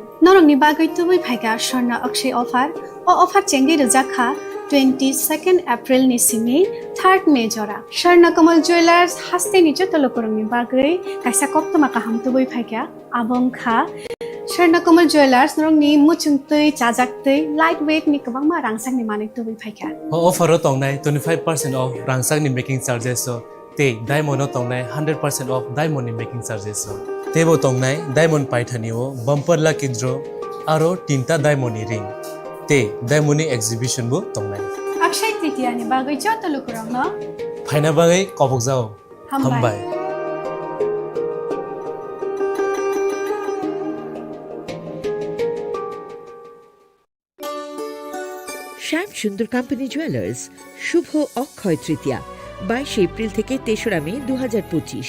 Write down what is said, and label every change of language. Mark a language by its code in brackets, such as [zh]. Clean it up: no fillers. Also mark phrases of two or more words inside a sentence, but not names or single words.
[trp] Norong ni bagoi tubui phaiga Sharna Akshay offer, o offer chengi rujakha 22nd April ni simi 3rd May jora. Sharna Kamal Jewelers hastini joto lukurang ni bagoi, kaisa koktoma kaham tubui phaiga, abong kha Swarnakumar Jewelers norongni muchungtui chajaktui lightweight ni kwbangma rangsakni manui tubui phaikha. Offer o tongnai 25% off rangsakni [en] making charges [trp] so te diamond o tongnai 100% [en] off diamond [trp] ni [en] making charges [trp] so tebo tongnai diamond paithani o [en] bumper lucky draw [trp] aro tinta diamond ni ring te diamond ni exhibition bo tongnai. Akshay Tritiya ni bagui joto lukurongno phaina bagai kobok jao hambai. [bn] শ্যাম সুন্দর কোম্পানি জুয়েলার্স শুভ অক্ষয় তৃতীয়া 22 এপ্রিল থেকে 3রা মে 2025।